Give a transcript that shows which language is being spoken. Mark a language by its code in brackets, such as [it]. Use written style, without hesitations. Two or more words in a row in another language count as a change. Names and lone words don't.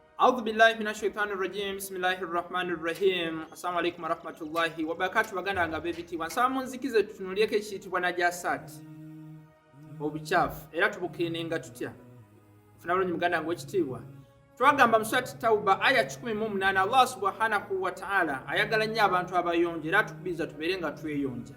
[ar] أعوذ بالله من الشيطان الرجيم. بسم الله الرحمن الرحيم. السلام عليكم ورحمة الله وبركاته. [lg] Baganda nga bebitibwa. Nsaba munzikize tutunulyeko ekiyitibwa najasat. Obuchafu. Era tubukiringa tutya. Funa bulungi muganda nga ekitiibwa. Twagamba mu surati Tauba aya 18 [ar] الله سبحانه وتعالى [lg] ayagala nnyo abantu abayonjo era tukubiriza tubeere nga tweyonja.